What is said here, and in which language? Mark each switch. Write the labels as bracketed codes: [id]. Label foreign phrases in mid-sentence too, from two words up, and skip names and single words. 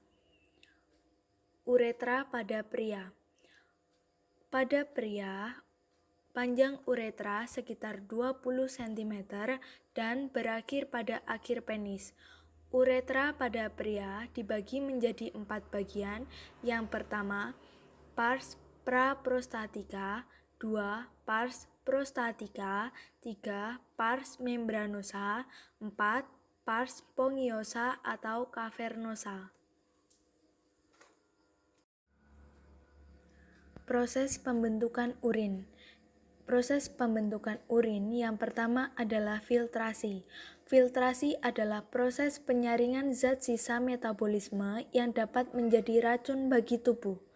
[id] Uretra pada pria. Pada pria, panjang uretra sekitar 20 cm dan berakhir pada akhir penis. Uretra pada pria dibagi menjadi 4 bagian. Yang pertama, [la] pars praprostatica, 2. Pars prostatica, 3. Pars membranosa, 4. Pars spongiosa atau cavernosa. [id] Proses pembentukan urin. Proses pembentukan urin yang pertama adalah filtrasi. Filtrasi adalah proses penyaringan zat sisa metabolisme yang dapat menjadi racun bagi tubuh.